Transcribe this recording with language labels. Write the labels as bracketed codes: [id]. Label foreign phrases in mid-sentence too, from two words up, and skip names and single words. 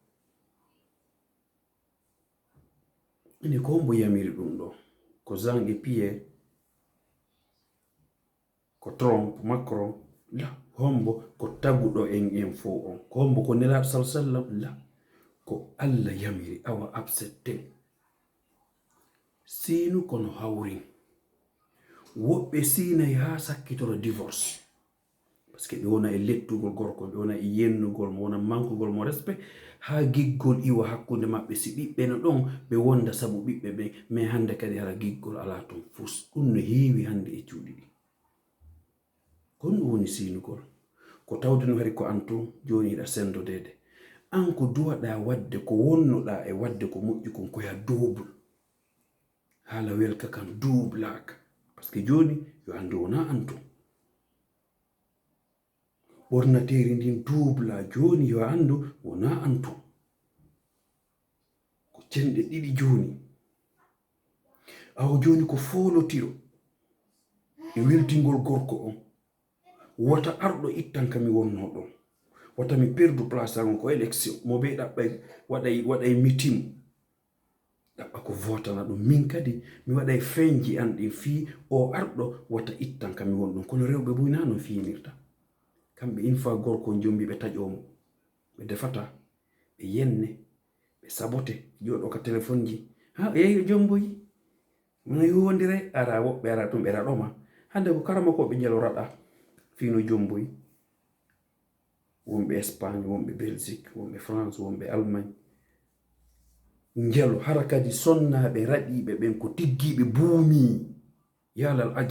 [ff] Ine ko hombo yamiri ɗum ɗo, ko Jean et Pierre, ko Trump, Macron, la hombo ko taguɗo en fo on, ko hombo ko nelaɗo sallam, la ko Allah yamiri. Awa absette sinu kono hawrin. Woɓɓe sinay ha sakkitoro [fr] divorce parce que [ff] ɓe wona e lettugol gorko, ɓe wona e yennugol mo, wona mankugol mo respect, ha giggol iwa hakkunde maɓɓe. Si ɓiɓɓe no ɗon ɓe wonda sabu ɓiɓɓe ɓe, mais hande kadi hara giggol ala ton fus. Ɗum no heewi hande e cuuɗi ɗi. Kon ɗum woni sinugol. Ko tawde hari ko an ton joni hiɗa sendodede. An ko duwaɗa wadde, ko wonnoɗa e wadde ko moƴƴi kon koya double. Haala welka kam doublaka [fr] parce que [ff] joni yo hande wona an ton. Ɓornateri ndin dubla joni yo andu wona an ton. Ko cenɗe ɗiɗi joni. Awo joni ko folotiro e weltingol gorko on. Wota arɗo ittan kami wonno ɗon, wata mi [fr] perdu place [ff] an ko élection mo be ɗaɓɓay waɗay meeting ɗaɓɓa ko votana ɗum. Min kadi mi waɗay feñji an ɗin fii o arɗo wata ittan kam mi won ɗum. Kono rewɓe buyna no finirta kamɓe [fr] une fois [ff] gorko jombi ɓe taƴomo, ɓe defata, ɓe yenne, ɓe sabote, joɗo ka téléphone ji ha yeyi jomboyi no yowodire ara woɓɓe ara tum ɓe raɗoma hande ko karama ko ɓe jelo raɗa fino jomboyi. Wonɓe Espagne, wonɓe Belgique, wonɓe France, wonɓe Allemagne njelo hara kadi sonnaɓe raɗiɓe ɓen ko tiggiɓe buumi yalal ajab.